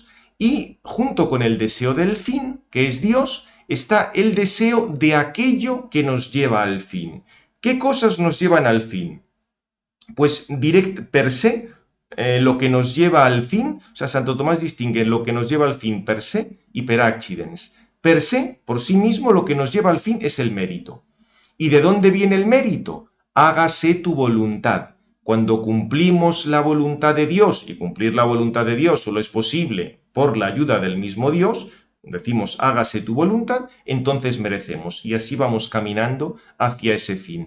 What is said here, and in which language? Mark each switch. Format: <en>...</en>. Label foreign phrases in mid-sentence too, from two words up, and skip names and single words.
<es>Y junto con el deseo del fin, que es Dios, está el deseo de aquello que nos lleva al fin. ¿Qué cosas nos llevan al fin? Pues</es> <la>per se,</la> <es>lo que nos lleva al fin, o sea, Santo Tomás distingue lo que nos lleva al fin</es> <la>per se</la> <es>y</es> <la>per accidens. Per se,</la> <es>por sí mismo, lo que nos lleva al fin es el mérito. ¿Y de dónde viene el mérito? Hágase tu voluntad. Cuando cumplimos la voluntad de Dios, y cumplir la voluntad de Dios solo es posible por la ayuda del mismo Dios, decimos hágase tu voluntad, entonces merecemos y así vamos caminando hacia ese fin.</es>